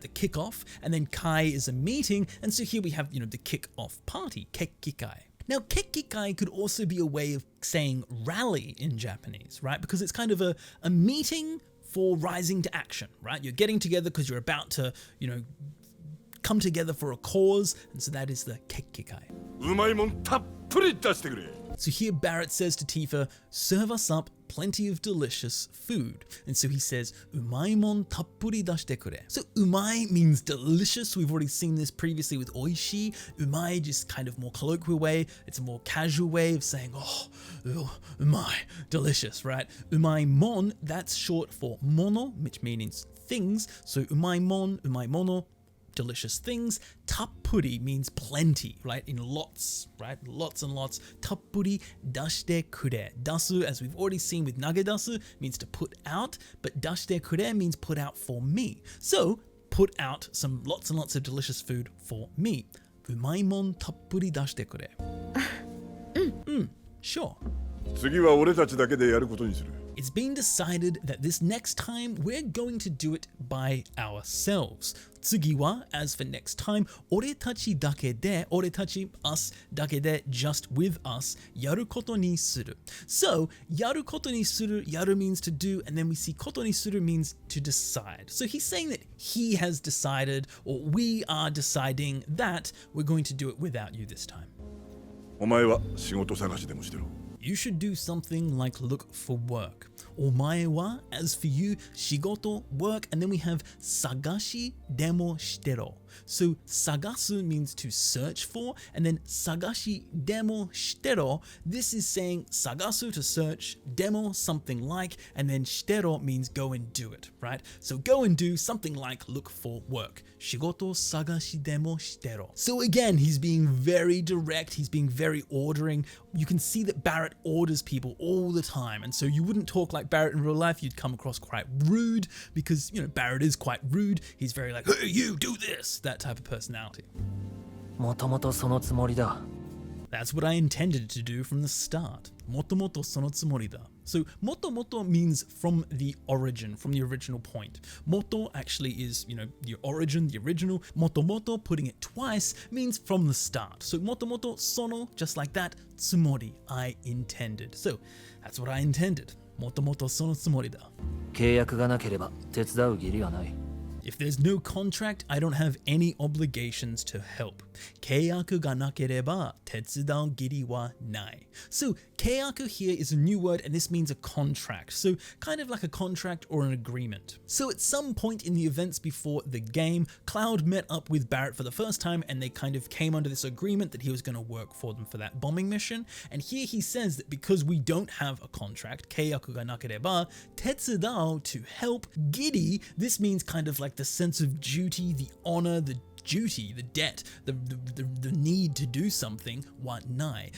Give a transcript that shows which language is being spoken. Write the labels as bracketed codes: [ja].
[en] The kick-off, and then kai is a meeting, and so here we have, the kick-off party, 決起会. Now, 決起会 could also be a way of saying rally in Japanese, right? Because it's kind of a meeting for rising to action, right? You're getting together because you're about to, come together for a cause, and so that is the 決起会. [ja] うまいもんたっぷり出してくれ. [en] So here Barrett says to Tifa, serve us up plenty of delicious food. And so he says, [ja] umaimon tappuri dashite kure. [en] So umai means delicious. We've already seen this previously with oishi. Umai just kind of more colloquial way. It's a more casual way of saying, umai, delicious, right? Umaimon, that's short for mono, which means things. So umaimon, umaimono, delicious things. Tappuri means plenty, right? In lots, right? Lots and lots. [ja] Tappuri dashite kure. [en] Dasu, as we've already seen with nagedasu, means to put out, but [ja] dashite kure [en] means put out for me. So put out some lots and lots of delicious food for me. [ja] Umaimon tappuri dashite kure. [en] Sure. [ja] 次は俺たちだけでやることにする. [en] It's been decided that this next time we're going to do it by ourselves. Tsugiwa, as for next time, [ja] oretachi dake de, [en] oretachi, us, dake de, just with us, [ja] yaru koto ni suru. [en] So, [ja] yaru koto ni suru, [en] yaru means to do, and then we see [ja] koto ni suru [en] means to decide. So he's saying that he has decided, or we are deciding that we're going to do it without you this time. [ja] お前は仕事探しでもしてろ. [en] You should do something like look for work. Omae wa, as for you, shigoto, work, and then we have [ja] sagashi demo shitero. [en] So sagasu means to search for, and then [ja] sagashi demo shitero, [en] this is saying sagasu to search, demo something like, and then shitero means go and do it, right? So go and do something like look for work. [ja] Shigoto sagashi demo shitero. [en] So again, he's being very direct, he's being very ordering. You can see that Barrett orders people all the time, and so you wouldn't talk like Barrett in real life, you'd come across quite rude, because, Barrett is quite rude. He's very like, hey, you do this, that type of personality. [ja] もともとそのつもりだ. [en] That's what I intended to do from the start. [ja] Motomoto sono tsumori da. [en] So motomoto means from the origin, from the original point. Moto actually is, the origin, the original. Motomoto, putting it twice, means from the start. So [ja] motomoto sono, [en] just like that. Tsumori, I intended. So that's what I intended. [ja] Motomoto sono tsumori da. 契約がなければ手伝う義理はない. [en] If there's no contract, I don't have any obligations to help. [ja] 契約がなければ手伝う義理はない. [en] So, 契約 here is a new word, and this means a contract. So, kind of like a contract or an agreement. So, at some point in the events before the game, Cloud met up with Barrett for the first time, and they kind of came under this agreement that he was going to work for them for that bombing mission. And here he says that because we don't have a contract, [ja] 契約がなければ手伝う [en] to help, 義理, this means kind of like the sense of duty, the honor, the duty, the debt, the need to do something, [ja] wa nai.